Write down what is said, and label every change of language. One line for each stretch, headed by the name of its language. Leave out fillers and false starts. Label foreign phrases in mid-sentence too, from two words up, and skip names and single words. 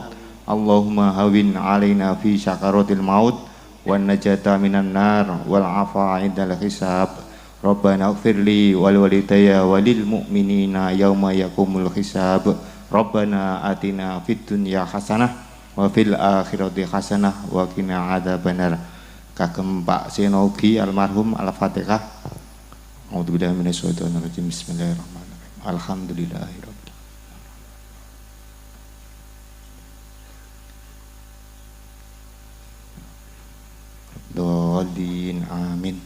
Arabic: اللهم هون علينا في سكرات الموت والنجاة من النار والعفو عند الحساب. ربنا اغفر لي ولوالدي وللمؤمنين يوم يقوم الحساب. ربنا آتنا في الدنيا حسنة وفي الآخرة حسنة وقنا عذاب النار.
Javanese: Kagem Pak Seno ugi almarhum Al-Fatihah.
Arabic: أعوذ بالله من الشيطان الرجيم. بسم الله الرحمن الرحيم. الحمد لله رب الضالين آمين.